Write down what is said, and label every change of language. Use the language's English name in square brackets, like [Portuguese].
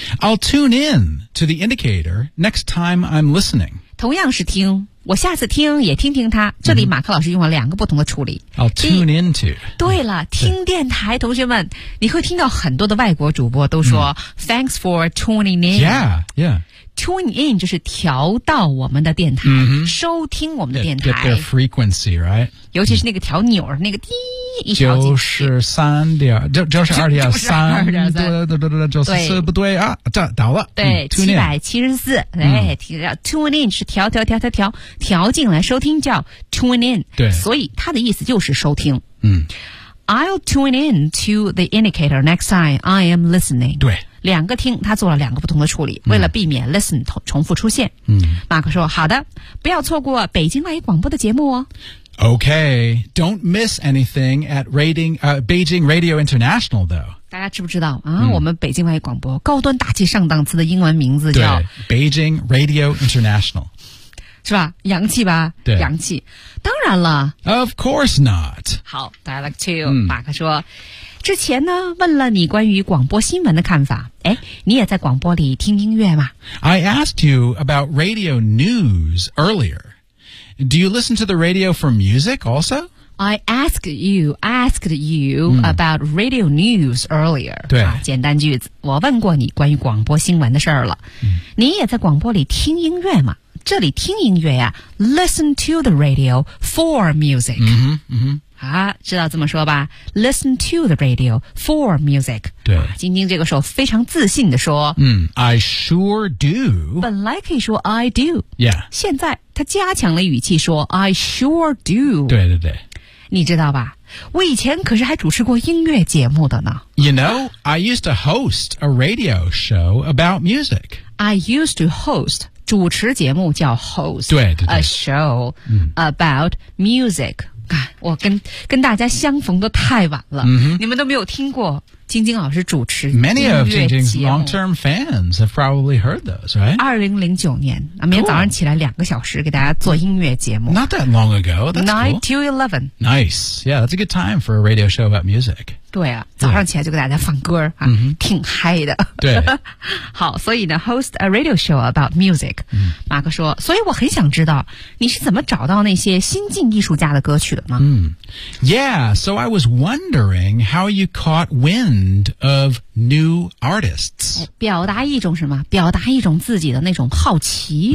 [English] I'll tune in to the indicator next time I'm listening [Chinese] 同样是听我下次听也听听他这里马克老师用了两个不同的处理 [English] I'll tune into [Chinese] 对了听电台同学们你会听到很多的外国主播都说、 [English] Thanks for tuning in Yeah, yeah [Chinese] Tune in 就是调到我们的电台、 mm-hmm. 收听我们的电台 [English] Get their frequency, right [Chinese] 尤其是那个调钮、那个滴一调就是三点就是二点三就是四不对啊这倒了对、774、Tune in 是调进来收听叫 tune in 对所以它的意思就是收听嗯 [English] I'll tune in to the indicator next time I am listening [Chinese] 对两个听他做了两个不同的处理为了避免 listen 重复出现、马克说好的不要错过北京外语广播的节目哦 [English] OK Don't miss anything at rating,、Beijing Radio International though [Chinese] 大家知不知道啊、我们北京外语广播高端大气上档次的英文名字叫 [English] Beijing Radio International [Chinese] 是吧洋气吧对洋气当然了 [English] Of course not [Chinese] 好 Dialect 2、马克说之前呢问了你关于广播新闻的看法诶你也在广播里听音乐吗 [English] I asked you about radio news earlier. Do you listen to the radio for music also? I asked you、about radio news earlier. [Chinese] 对、啊、简单句子，我问过你关于广播新闻的事儿了、嗯、你也在广播里听音乐吗？这里听音乐啊 [English] listen to the radio for music、 [Chinese] 嗯嗯、啊，知道这么说吧 [English] listen to the radio for music。 [Chinese] 对，晶晶这个时候非常自信地说， [English] 嗯 I sure do， [Chinese] 本来可以说 I do、 [English] yeah. [Chinese] 现在他加强了语气说 [English] I sure do。 [Chinese] 对对对，你知道吧，我以前可是还主持过音乐节目的呢。 [English] You know, I used to host a radio show about music. I used to host [Chinese] 主持节目叫 host 对对对 [English] a show、 [Chinese] 嗯、 [English] about music、 [Chinese] 啊、我 跟大家相逢的太晚了、 mm-hmm. 你们都没有听过晶晶老师主持音乐节目。 [English] Many of 晶晶's long-term fans have probably heard those, right? [Chinese] 2009年、 [English] cool. [Chinese] 每天早上起来两个小时给大家做音乐节目。 [English] Not that long ago, that's cool. 9 to 11. Nice. Yeah, that's a good time for a radio show about music. [Chinese] 对啊，早上起来就给大家放歌、啊 mm-hmm. 挺嗨的。对。好，所以呢 [English] host a radio show about music、 mm-hmm. [Chinese] 马克说，所以我很想知道你是怎么找到那些新晋艺术家的歌曲的吗、 [English] Yeah, so I was wondering how you caught wind of new artists. [Chinese] 表达一种什么？表达一种自己的那种好奇。